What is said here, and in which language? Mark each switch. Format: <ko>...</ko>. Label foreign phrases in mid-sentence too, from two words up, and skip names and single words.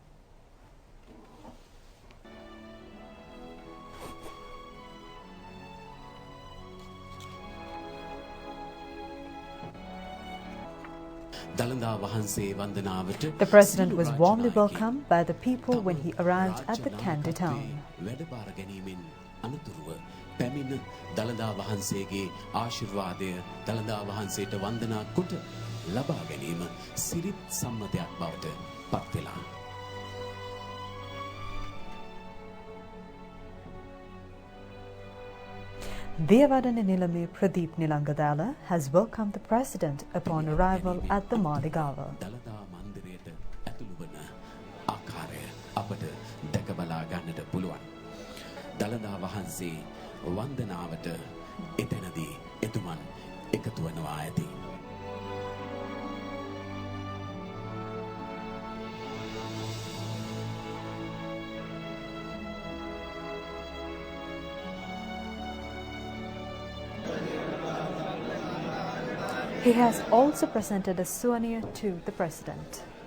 <en>The President was warmly welcomed by the people when he arrived at the Kandy town.</en> <si>දළදා වහන්සේගේ ආශිර්වාදය දළදා වහන්සේට වන්දනා කොට ලබා ගැනීම සිරිත් සම්මතයක් බවට පත් වෙලා.</si> <en>Devadana Nilame Pradeep Nilangadala has welcomed the President upon arrival at the Maligava.</en> <si>දළදා මන්දිරයට ඇතුළු වන ආකාරය අපට දැක බලා ගන්නට පුළුවන්. දළදා වහන්සේ වන්දනාවට එතනදී එතුමන් එකතු වෙනවා ඇති.</si> <en>He has also presented a souvenir to the President.</en>